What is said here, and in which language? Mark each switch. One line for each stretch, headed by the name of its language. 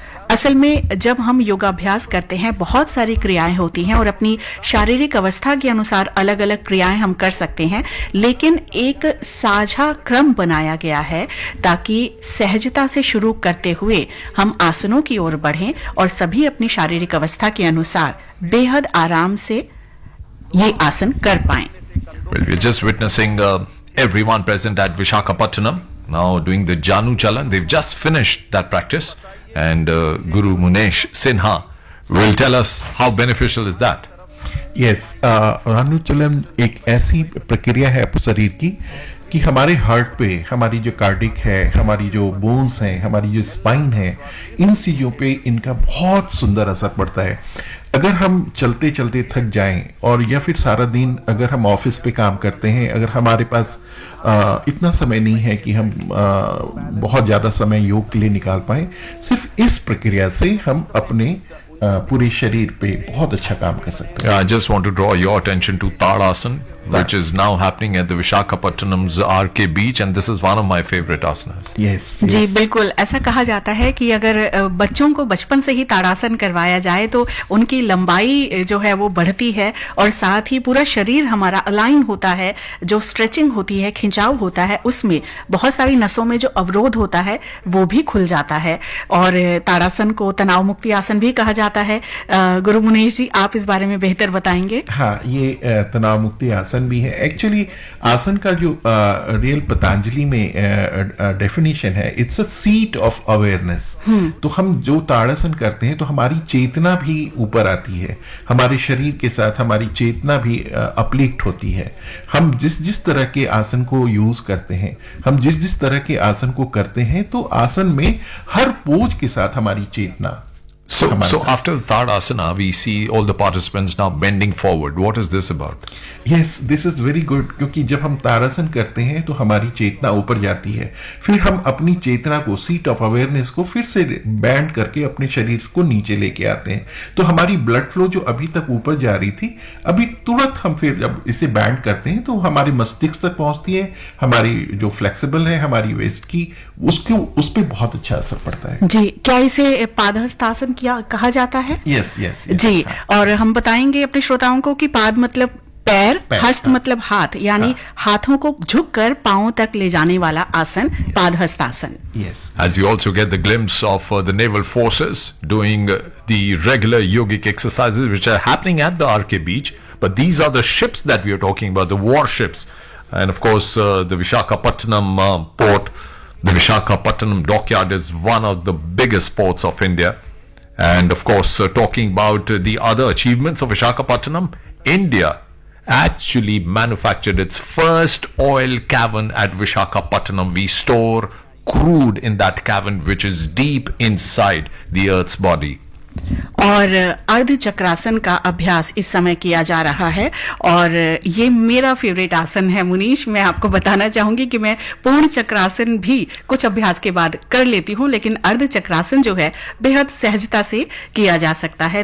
Hindi: असल में जब हम योगाभ्यास करते हैं बहुत सारी क्रियाएं होती हैं और अपनी शारीरिक अवस्था के अनुसार अलग अलग क्रियाएं हम कर सकते हैं, लेकिन एक साझा क्रम बनाया गया है ताकि सहजता से शुरू करते हुए हम आसनों की ओर बढ़ें और सभी अपनी शारीरिक अवस्था के अनुसार बेहद आराम से ये आसन कर पाएं।
English: Well, we're just witnessing everyone present at Vishakhapatnam now doing the Janu Chalan. They've just finished that practice, and Guru Munesh Sinha will tell us how beneficial is that.
Hindi: Yes, अनुचलन एक ऐसी प्रक्रिया है शरीर की कि हमारे हार्ट पे, हमारी जो कार्डिक है, हमारी जो बोन्स हैं, हमारी जो स्पाइन है, इन चीज़ों पे इनका बहुत सुंदर असर पड़ता है। अगर हम चलते चलते थक जाएं, और या फिर सारा दिन अगर हम ऑफिस पे काम करते हैं, अगर हमारे पास इतना समय नहीं है कि हम बहुत ज़्यादा समय योग के लिए निकाल पाएं, सिर्फ इस प्रक्रिया से हम अपने पूरे शरीर पे बहुत अच्छा काम कर सकते हैं।
English: I just want to draw your attention to Tadasana, which is now happening at the Vishakhapatnam's RK beach, and this is one of my favorite asanas. Yes,
Hindi: ji
English: yes.
Hindi: बिल्कुल, ऐसा कहा जाता है कि अगर बच्चों को बचपन से ही ताड़ासन करवाया जाए तो उनकी लंबाई जो है वो बढ़ती है और साथ ही पूरा शरीर हमारा अलाइन होता है। जो स्ट्रेचिंग होती है, खिंचाव होता है, उसमें बहुत सारी नसों में जो अवरोध होता है वो भी खुल जाता है। और ताड़ासन को तनाव मुक्ति आसन भी कहा जाता है। गुरु मुनीश जी, आप इस बारे में बेहतर बताएंगे। हाँ, ये तनाव मुक्ति आसन आसन भी है। एक्चुअली आसन का जो रियल पतंजलि में डेफिनेशन है,
English: It's a seat of awareness.
Hindi: तो हम जो ताड़ासन करते हैं तो हमारी चेतना भी ऊपर आती है, हमारे शरीर के साथ हमारी चेतना भी अपलिफ्ट होती है। हम जिस जिस तरह के आसन को यूज करते हैं, हम जिस जिस तरह के आसन को करते हैं, तो आसन में हर पोज के साथ हमारी चेतना।
English: So after the Tadasana, we see all the participants now bending forward. What is this about? Yes, this is very good,
Hindi: क्योंकि जब हम ताड़ासन करते हैं तो हमारी चेतना ऊपर जाती है, फिर हम अपनी चेतना को, सीट ऑफ अवेयरनेस को फिर से बैंड करके अपने शरीर को नीचे लेके आते हैं। तो हमारी ब्लड फ्लो जो अभी तक ऊपर जा रही थी, अभी तुरंत हम फिर जब इसे बैंड करते हैं तो हमारे मस्तिष्क तक पहुंचती है, हमारी जो फ्लेक्सिबल है हमारी वेस्ट की, उस पर बहुत अच्छा असर पड़ता है। जी, क्या इसे पादहस्तासन क्या कहा जाता है? यस यस जी, और हम बताएंगे अपने श्रोताओं को कि पाद मतलब पैर, हस्त मतलब हाथ, यानी हाथों को झुककर पांवों तक ले जाने वाला आसन, padahastasana.
English: Yes. As we also get the glimpse of the naval forces doing the regular yogic exercises which are happening at the RK beach, but these are the ships that we are talking about, the warships, and of course the Visakhapatnam port. The Visakhapatnam dockyard is one of the biggest ports of India. And of course, talking about the other achievements of Visakhapatnam, India actually manufactured its first oil cavern at Visakhapatnam. We store crude in that cavern which is deep inside the Earth's body.
Hindi: और अर्ध चक्रासन का अभ्यास इस समय किया जा रहा है, और ये मेरा फेवरेट आसन है मुनीश। मैं आपको बताना चाहूंगी कि मैं पूर्ण चक्रासन भी कुछ अभ्यास के बाद कर लेती हूँ, लेकिन अर्ध चक्रासन जो है बेहद सहजता से किया जा सकता है।